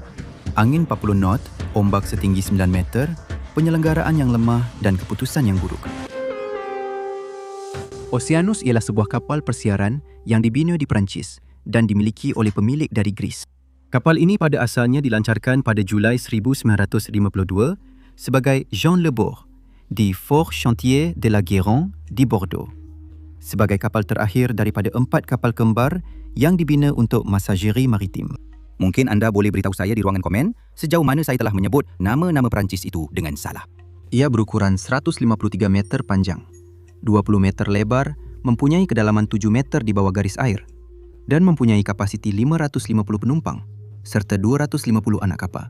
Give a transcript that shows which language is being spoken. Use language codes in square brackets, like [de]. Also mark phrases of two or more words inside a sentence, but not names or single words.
[ms] Angin 40 knot, ombak setinggi 9 meter, penyelenggaraan yang lemah dan keputusan yang buruk. Oceanus ialah sebuah kapal persiaran yang dibina di Perancis dan dimiliki oleh pemilik dari Greece. Kapal ini pada asalnya dilancarkan pada Julai 1952 sebagai Jean Le Bourg di Fort Chantier de la Guérande di Bordeaux. Sebagai kapal terakhir daripada 4 kapal kembar yang dibina untuk masajeri maritim. Mungkin anda boleh beritahu saya di ruangan komen sejauh mana saya telah menyebut nama-nama Perancis itu dengan salah. Ia berukuran 153 meter panjang, 20 meter lebar, mempunyai kedalaman 7 meter di bawah garis air dan mempunyai kapasiti 550 penumpang serta 250 anak kapal.